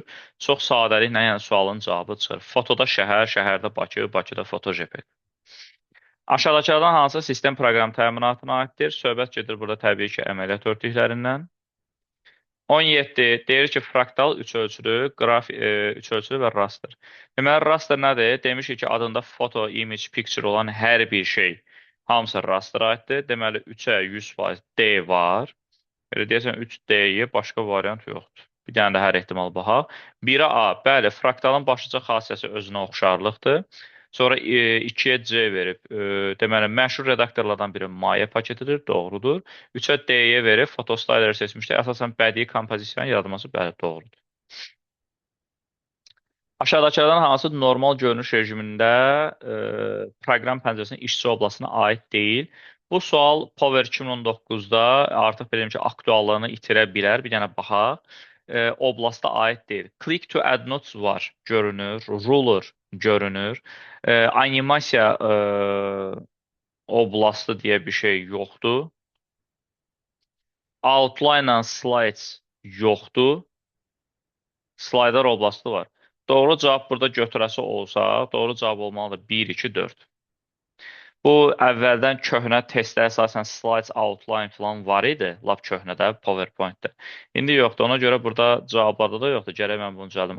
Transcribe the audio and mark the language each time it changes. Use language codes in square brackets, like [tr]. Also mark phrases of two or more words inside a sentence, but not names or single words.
[az] Çox sadəliklə yəni sualın cavabı çıxır. Fotoda şəhər, şəhərdə Bakı, Bakıda foto JPEG. Aşağıdakılardan hansı sistem proqram təminatına aiddir? Söhbət gedir burada təbii ki, əməliyyat örtüklərindən. 17 deyir ki, fraktal üçölçülü, üçölçülü və raster. Deməli, raster nədir? Demişik ki, adında foto, [en] image, picture [az] olan hər bir şey hamısı raster aiddir. Deməli, 3-ə 100% D var. Elə deyəsən 3D-yi başqa variant yoxdur. Bir dənə də hər ehtimal baxaq. 1-ə A. Bəli, fraktalın başlıca xassəsi özünə oxşarlıqdır. Sonra 2-yə C verib. Deməli, məşhur redaktorlardan biri Maya paketidir, doğrudur. 3-ə D-yə verib, fotostyler seçmişdir. Əsasən bədii kompozisiyanın yaradılması, bəli, doğrudur. Aşağıdakılardan hansı normal görünüş rejimində proqram pəncərəsinin işçi oblasına aid deyil? Bu sual Power 2019-da artıq bilirəm ki, aktuallığını itirə bilər. Bir dənə baxaq. Oblasta aid deyil. [en] Click to add notes [az] var, görünür. Ruler görünür. Animasiya oblastı deyə bir şey yoxdur. [en] Outline and slides [az] yoxdur. Slayder oblastı var. Doğru cavab burada götürəsi olsa, doğru cavab olmalıdır 1, 2, 4. Bu əvvəldən köhnə testdə əsasən [en] slides, outline [az] falan var idi, lap köhnədə, PowerPoint-də. İndi yoxdur, ona görə burada cavablarda da yoxdur. Gərək mən bunu düzəldim.